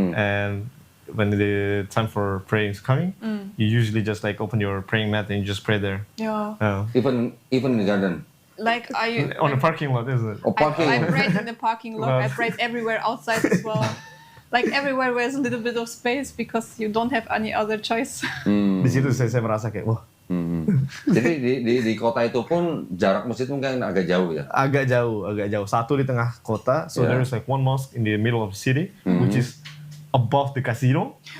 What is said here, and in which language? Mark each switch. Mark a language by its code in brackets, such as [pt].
[en] and when the time for praying is coming, you usually just like open your praying mat and you just pray there. Yeah. Even in the garden. Like I On the parking lot, isn't it? Oh, parking. I prayed in the parking lot. I prayed everywhere outside as well. Like everywhere where there's a little bit of space because you don't have any other choice. [id] Di situ saya merasa kayak, wah, Jadi di kota itu pun jarak masjid mungkin agak jauh ya. agak jauh. Satu di tengah kota, so [en] Yeah. there is like one mosque in the middle of the city, which is above the casino.